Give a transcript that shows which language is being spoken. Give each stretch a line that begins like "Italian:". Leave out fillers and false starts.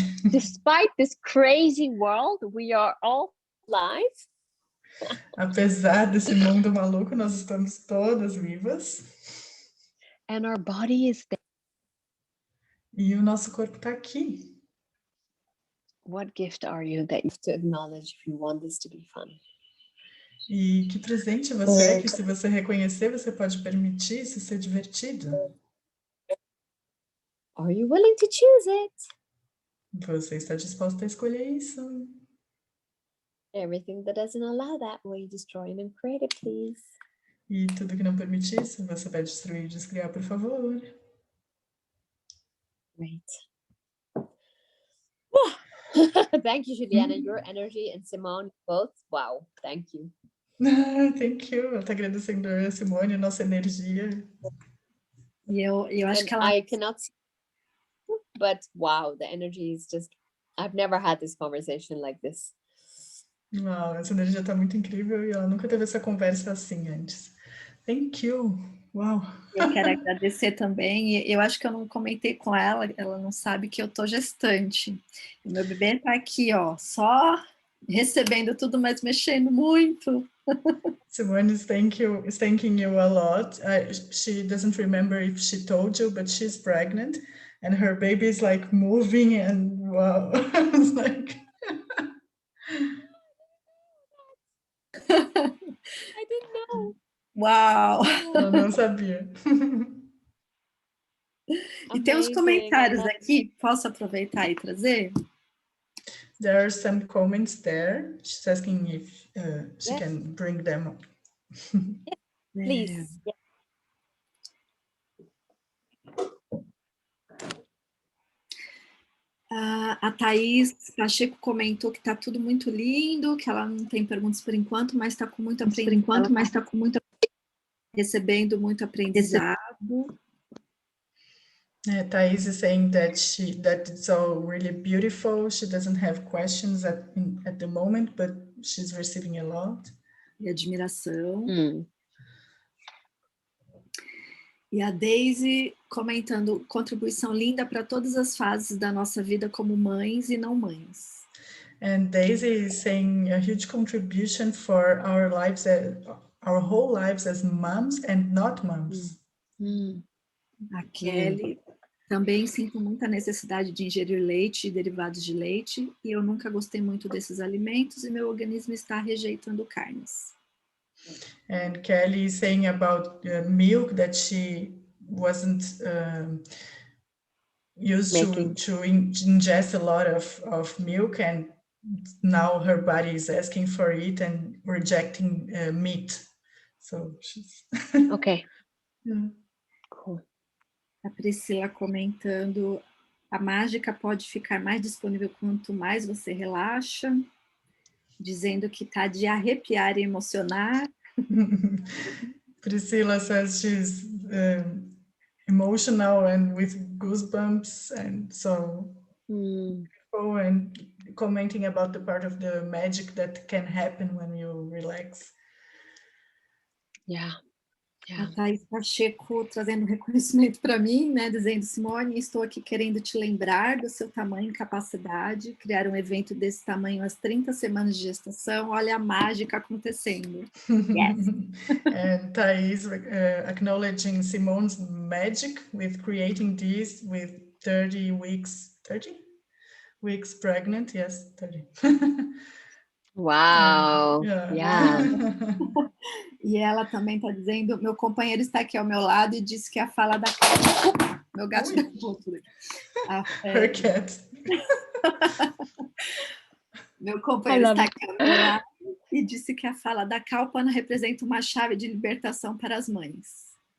English: Despite this crazy world, we are all alive.
Portuguese: Apesar desse mundo maluco, nós estamos todas vivas.
English: And our body is there.
Portuguese: E o nosso corpo está aqui.
English: What gift are you that you have to acknowledge if you want this to be fun?
Portuguese: E que presente você é que, se você reconhecer, você pode permitir isso ser divertido.
English: Are you willing to choose it?
Portuguese: Você está disposta a escolher isso?
English: Everything that doesn't allow that, will you destroy and create it, please?
Portuguese: E tudo que não permite isso, você vai destruir e descriar, por favor.
English: Great. Thank you, Juliana. Your energy and Simone both. Wow, thank you. Thank you.
Portuguese: Eu tô agradecendo a Simone, nossa energia. E eu acho
English: And
Portuguese: que ela...
English: I cannot see, but wow, the energy is just, I've never had this conversation like this.
Portuguese: Uau, essa energia tá muito incrível e ela nunca teve essa conversa assim antes.
English: Thank you. Uau.
Portuguese: Eu quero agradecer também, e eu acho que eu não comentei com ela não sabe que eu tô gestante. O meu bebê tá aqui, ó, só recebendo tudo, mas mexendo muito.
English: Simone is thanking you a lot. She doesn't remember if she told you, but she's pregnant and her baby is like moving and wow. It's like... I didn't know. Uau!
Portuguese: Ela não sabia. E tem uns comentários aqui, posso aproveitar e trazer?
English: There are some comments there. She's asking if she Yes. can bring them up. Please.
Portuguese: A Thaís Pacheco comentou que está tudo muito lindo, que ela não tem perguntas por enquanto, mas está com muito aprendizado. Recebendo muito aprendizado.
English: Thais is saying that it's all really beautiful. She doesn't have questions at the moment, but she's receiving a lot.
Portuguese: E admiração. E a Daisy comentando, contribuição linda para todas as fases da nossa vida como mães e não mães.
English: And Daisy is saying a huge contribution for our lives, our whole lives as moms and not moms.
Portuguese: A Kelly, também sinto muita necessidade de ingerir leite e derivados de leite, e eu nunca gostei muito desses alimentos e meu organismo está rejeitando carnes.
English: And Kelly is saying about milk, that she wasn't used to ingest a lot of milk, and now her body is asking for it and rejecting meat. So she's... Okay. Yeah. Cool.
Portuguese: A Priscila comentando, a mágica pode ficar mais disponível quanto mais você relaxa, dizendo que tá de arrepiar e emocionar.
English: Priscilla says she's emotional and with goosebumps, and so and commenting about the part of the magic that can happen when you relax. Yeah.
Portuguese: A Thaís Pacheco trazendo reconhecimento para mim, né, dizendo: Simone, estou aqui querendo te lembrar do seu tamanho e capacidade, criar um evento desse tamanho às 30 semanas de gestação, olha a mágica acontecendo.
English: Yes. And Thais acknowledging Simone's magic with creating this with 30 weeks pregnant, yes, 30. Wow. Yeah.
Portuguese: E ela também está dizendo: meu companheiro está aqui ao meu lado e disse que a fala da... Meu gato derrubou tudo aqui.
English: Her cat.
Portuguese: Meu companheiro está aqui ao meu lado e disse que a fala da Kalpana representa uma chave de libertação para as mães.